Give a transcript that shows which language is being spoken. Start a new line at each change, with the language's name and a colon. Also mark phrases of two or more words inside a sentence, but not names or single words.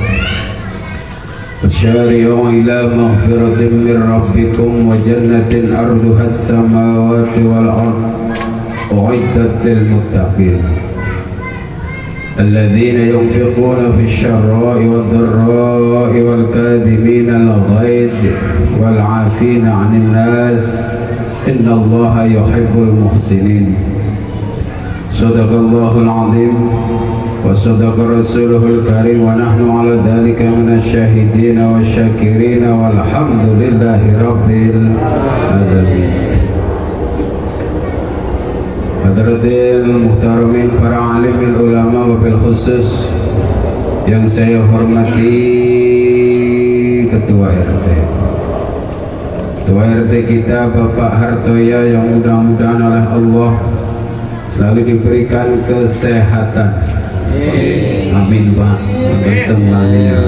Arabic: وسارعوا إلى مغفرة من ربكم وجنة أرضها السماوات والأرض أعدت للمتقين الذين ينفقون في الشراء والضراء والكاظمين الغيظ والعافين عن الناس إن الله يحب المحسنين. صدق الله العظيم وصدق رسوله الكريم ونحن على ذلك من الشاهدين والشاكرين والحمد لله رب العالمين. حضرات المحترمين,
Indonesian: para
Arabic: عالمي العلماء وبالخصوص
Indonesian: yang saya hormati Ketua RT kita Bapak Hartoya, yang mudah-mudahan oleh Allah selalu diberikan kesehatan. Amin Pak. Amin semuanya.